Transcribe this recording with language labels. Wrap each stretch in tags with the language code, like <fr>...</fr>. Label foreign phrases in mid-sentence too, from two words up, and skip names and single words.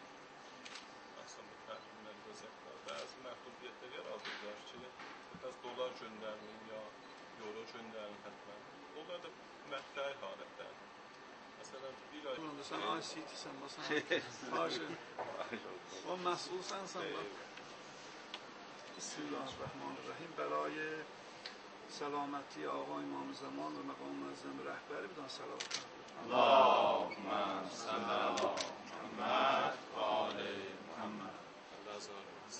<az>Əslən, bu təhrimlərdə zətlər, bəzi məhdudiyyətlər yaradırlar ki, biraz dolar göndərməyin ya euro göndərin hətmən. Onlar da məhdəyi halətlərdir. Məsələn, bir ay... Sən ICT-sən, məsələn, o məsulsən sən, Bismillahirrahmanirrahim.</az> <fa>برای سلامتی آقا امام زمان و مقام معظم رهبری بدان صلوات</fa> <ar>اللهم صل علی محمد و آل محمد.</ar>